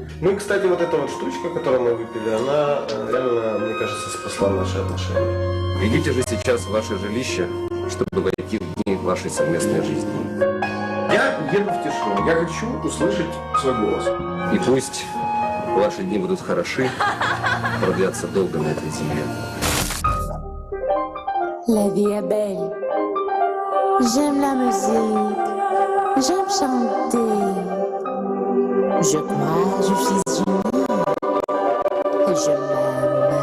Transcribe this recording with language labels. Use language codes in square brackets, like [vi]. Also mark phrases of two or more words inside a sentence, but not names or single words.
[ru] Ну и, кстати, вот эта вот штучка, которую мы выпили, она реально, мне кажется, спасла наши отношения. Идите же сейчас в ваше жилище, чтобы войти в дни вашей совместной жизни. Я еду в тишину, я хочу услышать свой голос. И пусть ваши дни будут хороши, продлятся долго на этой земле. [fr] La vie est belle. J'aime la musique. J'aime chanter. Je crois, je suis unie. Et je m'aime.